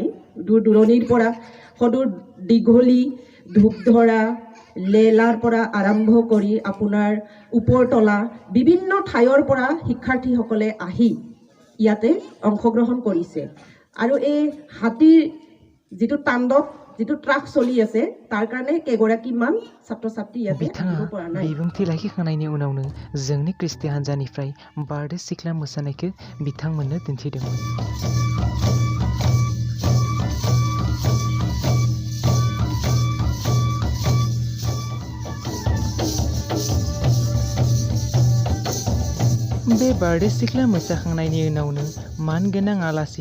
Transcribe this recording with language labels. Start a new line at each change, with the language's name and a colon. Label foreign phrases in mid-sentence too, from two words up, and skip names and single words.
Assamese: দূৰ দূৰণিৰ পৰা সদূৰ দীঘলী, ধূপধৰা, লেলাৰ পৰা আৰম্ভ কৰি আপোনাৰ ওপৰতলা বিভিন্ন ঠাইৰ পৰা শিক্ষাৰ্থীসকলে আহি ইয়াতে অংশগ্ৰহণ কৰিছে। আৰু এই হাতীৰ যিটো তাণ্ডৱ, যিটো ট্ৰাক চলি আছে, তাৰ কাৰণে কেইগৰাকীমান ছাত্ৰ ছাত্ৰী ইয়াতে আহিব পৰা নাই।
Bodo: बिबुंथि लाखिखांनायनि उनावनो जोंनि क्रिस्टि हान्जानिफ्राय बारदै सिख्ला मोसानायखौ बिथांमोननो दिन्थिदोंमोन। बे बारदै सिख्ला मोसाखांनायनि उनावनो मानगोनां आलासि